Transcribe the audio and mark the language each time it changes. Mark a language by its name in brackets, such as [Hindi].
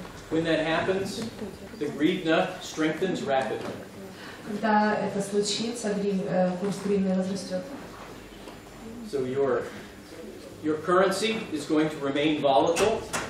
[English] When that happens, the hryvnia strengthens rapidly. [Russian] Когда это случится, курс гривны возрастет. [English] So your currency is going to remain volatile.